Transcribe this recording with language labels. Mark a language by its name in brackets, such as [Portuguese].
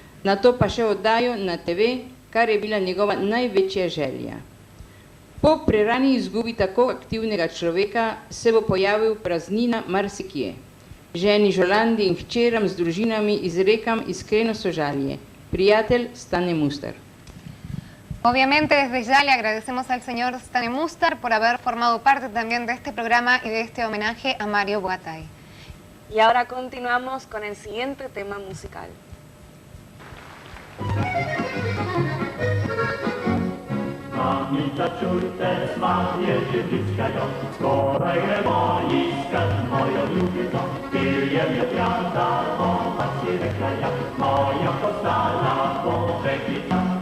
[Slovenian] Nato pa še oddajo na TV, kar je bila njegova največja želja. Po prerani izgubi tako aktivnega človeka se bo pojavil praznina marsikje. Ženi Žolandi in hčeram z družinami izrekam iskreno sožalje. Prijatelj Stane Mustar. [Spanish] Obviamente desde ya le agradecemos al señor Stane Mustar por haber formado parte también de este programa y de este homenaje a Mario Bogataj. Y ahora continuamos con el siguiente tema musical. Mamica, czujte smak, jedzie bliskają, skoraj boiska, moją lubicą, piljem je pianta, popatrz si rekla ja, moja postala poczeklica.